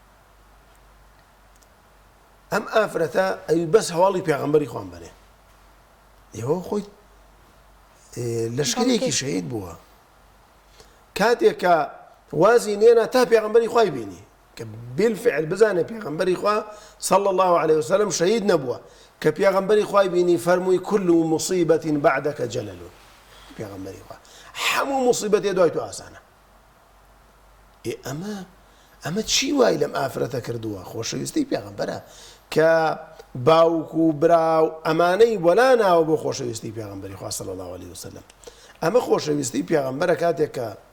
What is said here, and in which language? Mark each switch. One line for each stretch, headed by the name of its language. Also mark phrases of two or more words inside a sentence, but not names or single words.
Central Kurdish: ئەم ئافرەتە ئەوی بەس هەواڵی پێغەمبەری خوان بنێ ئێوە خۆی لەشکرێکی شەهید بووە کاتێک کە وازی نێنا تا پێغەمبەری خوای بینی کە بالفعل بزانێ پێغەمبەری خوا
Arabic: صلى الله عليه وسلم
Central Kurdish: شەهید نەبووە کە پێغەمبەری خوای بینی فەرمووی
Arabic: كل مصيبة بعدك جلل
Central Kurdish: پێغەمبەری خوا هەموو مصیبەتێ دوای تۆ ئاسانە ئەمە چی وای لەم ئافرەتە کردووە خۆشەویستی پێغەمبەرە کە باوک و براو ئەمانەی وەلا ناوە بۆ خۆشەویستی پێغەمبەری خوا
Arabic: صلی الله علیه وسلم
Central Kurdish: ئەمە خۆشەویستی پێغەمبەرە کاتێک کە